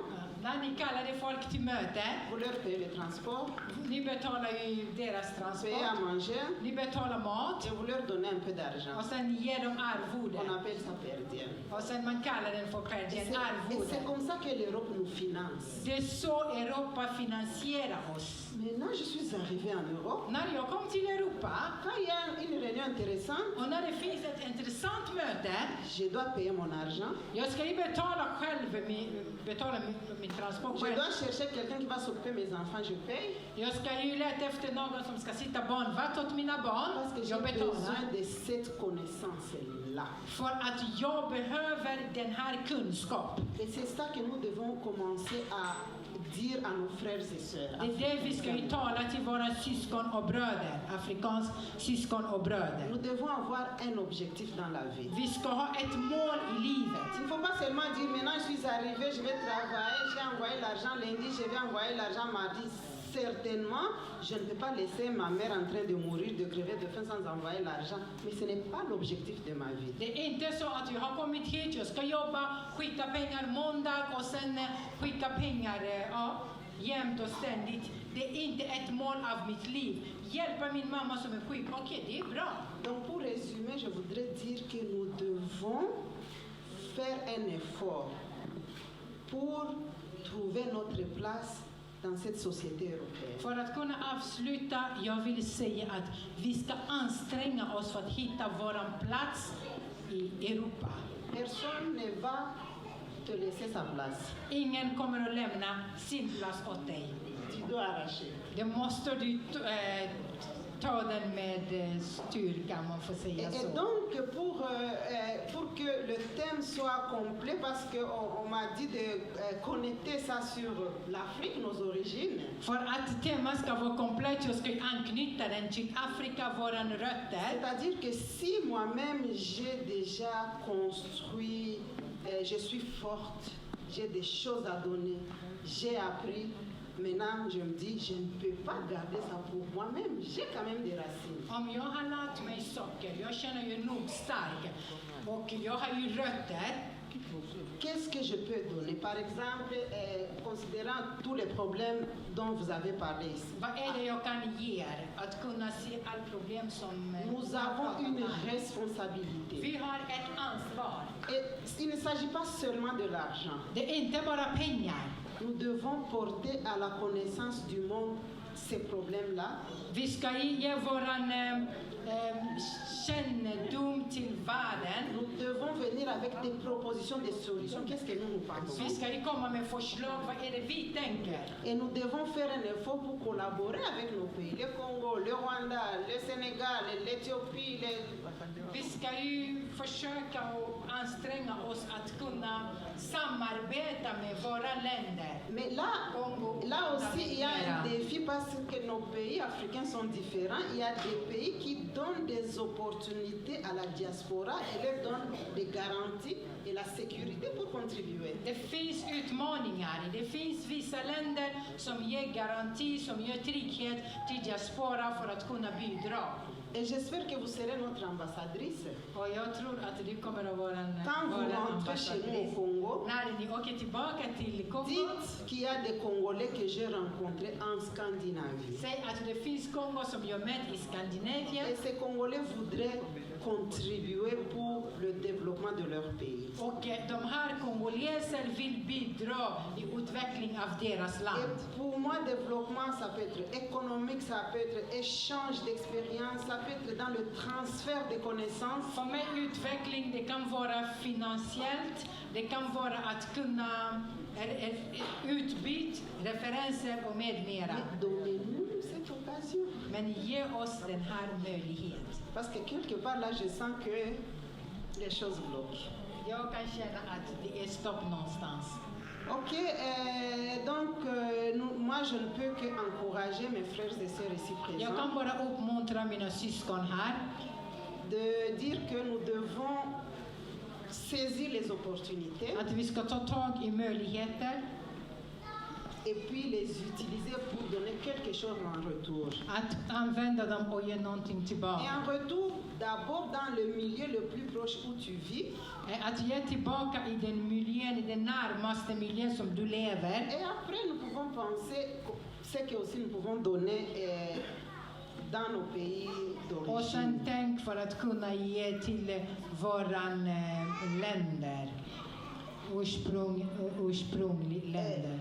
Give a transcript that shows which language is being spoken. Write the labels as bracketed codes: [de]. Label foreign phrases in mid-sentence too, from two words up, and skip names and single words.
[sv] När ni kallade folk till möte, [fr] vous leur payez le transport, [sv] ni betalar ju deras [fr] payez à [sv] transport, [fr] manger [sv] ni betalar mat [fr] et vous leur donnez un peu d'argent. [sv] och sen ger de [fr] On [sv] arvode. [fr] appelle ça [la] per diem. [sv] Och sen man kallar den för per [fr] Et [sv] diem, [fr] c'est [sv] arvode. [fr] comme ça que l'Europe nous finance. [sv] Det är så Europa finansierar oss. [fr] Maintenant, je suis arrivée en Europe. [sv] När jag kom till Europa [fr] Quand il y a une réunion intéressante, [sv] och när det finns ett intressant möte, [fr] je dois payer mon argent. [sv] jag ska ju betala själv, betala min transport [fr] Je [sv] själv. [fr] dois chercher quelqu'un qui va s'occuper de mes enfants, je paye. [sv] Jag ska ju leta efter någon som ska sitta barnvakt åt mina barn. [fr] Parce que j'ai [sv] Jag betalar. [fr] besoin de cette connaissance-là. [sv] För att jag behöver den här kunskapen. [fr] Et c'est ça que nous devons commencer à dire à nos frères et sœurs. [sv] Det är det vi ska ju tala till våra syskon och bröder, afrikanska syskon och bröder. [fr] Nous devons avoir un objectif dans la vie. [sv] Vi ska ha ett mål i livet. [fr] Il ne faut pas seulement dire maintenant je suis arrivé, je vais travailler, j'ai envoyé l'argent lundi, je vais envoyer l'argent mardi. Certainement, je ne peux pas laisser ma mère en train de mourir, de crever de faim sans envoyer l'argent. Mais ce n'est pas l'objectif de ma vie. [sv] Det är inte så att jag har kommit hit, jag ska jobba, skicka pengar måndag och sen skicka pengar jämt och ständigt. Det är inte ett mål av mitt liv. Hjälpa min mamma som är sjuk, okej, det är bra. [fr] Donc pour résumer, je voudrais dire que nous devons faire un effort pour trouver notre place dans cette société européenne. [sv] För att kunna avsluta, jag vill säga att vi ska anstränga oss för att hitta våran plats i Europa. [fr] Personne ne va te laisser sa place. [sv] Ingen kommer att lämna sin plats åt dig. [fr] Tu dois arracher. [sv] Det måste du ta den med styrka, man får säga [fr] Et [sv] så. [fr] donc, pour que le thème soit complet, parce qu'on m'a dit de connecter ça sur l'Afrique, nos origines, [sv] För att temat ska vara komplett, jag ska anknyta den till Afrika, våran rötter. [fr] c'est-à-dire que si moi-même j'ai déjà construit, je suis forte, j'ai des choses à donner, j'ai appris, maintenant je me dis, je ne peux pas garder ça pour moi-même, j'ai quand même des racines. [sv] Om jag har lärt mig saker, jag känner ju nog stark och jag har ju rötter, [fr] qu'est-ce que je peux donner? Par exemple, considérant tous les problèmes dont vous avez parlé ici. [sv] Vad är det jag kan ge er? Att kunna se all problem som [fr] Nous avons une responsabilité. [sv] vi har ett ansvar. [fr] Et il ne s'agit pas seulement de l'argent. [sv] Det är inte bara pengar. [fr] Nous devons porter à la connaissance du monde ces problèmes-là. [sv] Vi ska ge våran kännedom till världen. [fr] Nous devons venir avec des propositions, des solutions. Qu'est-ce que nous pensons? [sv] Vi ska komma med förslag. Vad är det vi tänker? [fr] Et nous devons faire un effort pour collaborer avec nos pays. Le Congo, le Rwanda, le Sénégal, l'Éthiopie. [sv] Vi ska ju försöka och anstränga oss att kunna samarbeta med våra länder. [fr] Mais là aussi, il y a un défi parce que nos pays africains sont différents. Il y a des pays qui donnent des opportunités à la diaspora et leur donnent des garanties et la sécurité pour contribuer. [sv] Det finns utmaningar. Det finns vissa länder som ger garanti, som ger trygghet till diaspora för att kunna bidra. [fr] Et j'espère que vous serez notre ambassadrice. [sv] Och jag tror att du kommer att vara en [fr] Quand vous rentrez chez nous au Congo, [sv] när ni åker tillbaka till Kongo, [fr] dites qu'il y a des Congolais que j'ai rencontrés en Scandinavie. [sv] säg att det finns Kongo som jag mött i Skandinavien. [fr] Et ces Congolais voudraient contribuer pour le développement de leur pays. [sv] Och de här kongoleser vill bidra i utveckling av deras land. [fr] Et pour moi, développement, ça peut être économique, ça peut être échange d'expérience, ça peut être dans le transfert de connaissances. [sv] För mig utveckling, det kan vara finansiellt, det kan vara att kunna utbyta referenser och med mera. [fr] Mais donnez-nous cette occasion. [sv] Men ge oss den här möjligheten. [fr] Parce que quelque part là, je sens que les choses bloquent. [sv] Jag kan känna att det är stopp någonstans. [fr] Ok, donc moi je ne peux qu'encourager mes frères et sœurs ici [sv] Jag kan [fr] présents [sv] bara uppmuntra mina syskon här [fr] de dire que nous devons saisir les opportunités [sv] att vi ska ta tag i möjligheter, [fr] et puis les utiliser pour donner quelque chose en retour. [sv] att använda dem och ge någonting [fr] Et [sv] tillbaka. [fr] en retour, d'abord dans le milieu le plus proche où tu vis, [sv] Att ge tillbaka i den miljön, i den närmaste miljön som du lever. [fr] et après nous pouvons penser ce que aussi nous pouvons donner dans nos pays [sv] Och sen [fr] d'origine. [sv] tänk för att kunna ge till våran länder, ursprunglig länder.